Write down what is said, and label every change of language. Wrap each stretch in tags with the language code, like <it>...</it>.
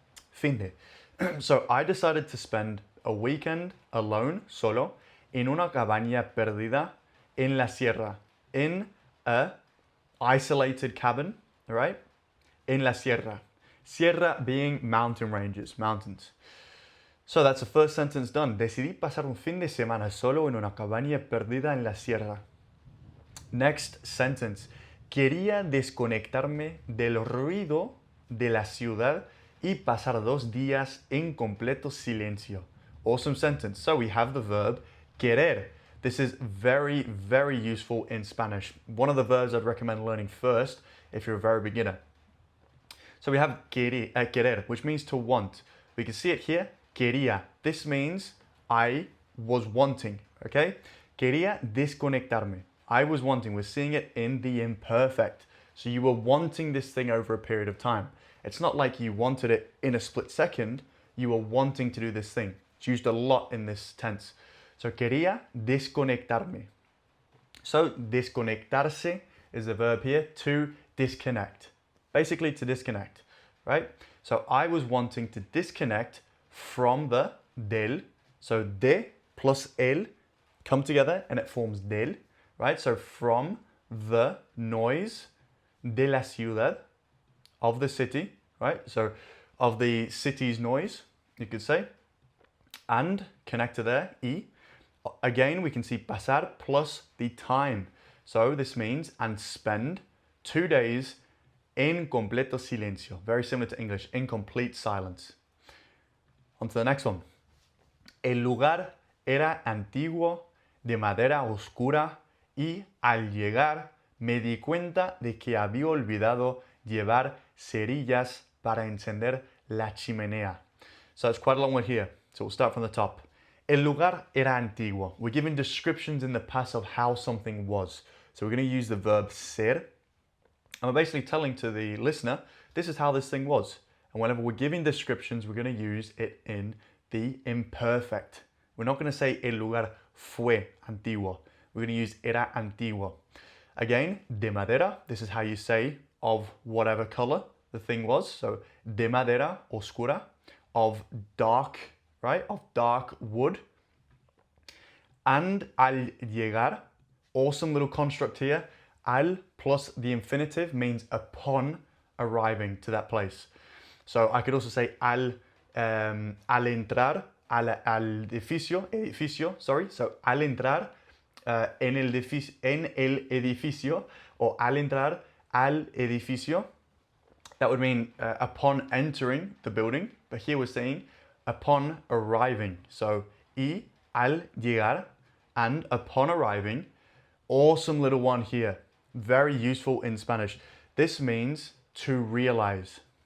<es>Fin de.</es> <en>So I decided to spend a weekend alone, solo,</en> <es>en una cabaña perdida en la sierra.</es> <en>In a isolated cabin, right?</en> <es>En la sierra.</es> <en>Sierra being mountain ranges, mountains. So that's the first sentence done.</en> <es>Decidí pasar un fin de semana solo en una cabaña perdida en la sierra.</es> <en>Next sentence.</en> <es>Quería desconectarme del ruido de la ciudad y pasar 2 días en completo silencio.</es> <en>Awesome sentence. So we have the verb querer. This is very, very useful in Spanish. One of the verbs I'd recommend learning first if you're a very beginner. So we have querer, which means to want. We can see it here. Quería. This means I was wanting, okay?</en> <es>Quería desconectarme.</es> <en>I was wanting. We're seeing it in the imperfect. So you were wanting this thing over a period of time. It's not like you wanted it in a split second. You were wanting to do this thing. It's used a lot in this tense.</en> <es>So quería desconectarme.</es> <en>So desconectarse is the verb here, to disconnect. Basically to disconnect, right? So I was wanting to disconnect from the del. So de plus el come together and it forms del, right? So from the noise</en> <es>de la ciudad,</es> <en>of the city, right? So of the city's noise, you could say. And connector there, y. Again, we can see pasar plus the time. So this means and spend 2 days</en> <es>en completo silencio.</es> <en>Very similar to English, in complete silence. On to the next one.</en> <es>El lugar era antiguo, de madera oscura, y al llegar me di cuenta de que había olvidado llevar cerillas para encender la chimenea.</es> <en>So it's quite a long one here. So we'll start from the top.</en> <es>El lugar era antiguo.</es> <en>We're giving descriptions in the past of how something was. So we're going to use the verb ser. And we're basically telling to the listener, this is how this thing was. And whenever we're giving descriptions, we're going to use it in the imperfect. We're not going to say</en> <es>el lugar fue antiguo.</es> <en>We're going to use</en> <es>era antiguo.</es> <en>Again,</en> <es>de madera,</es> <en>this is how you say of whatever color the thing was. So</en> <es>de madera oscura,</es> <en>of dark, right? Of dark wood. And</en> <es>al llegar,</es> <en>awesome little construct here. Al plus the infinitive means upon arriving to that place. So I could also say</en> <es>al entrar al edificio,</es> <en>sorry.</en> <es>So al entrar en el edificio, or al entrar al edificio.</es> <en>That would mean upon entering the building, but here we're saying upon arriving. So</en> <es>y al llegar,</es> <en>and upon arriving. Awesome little one here. Very useful in Spanish. This means to realize.</en>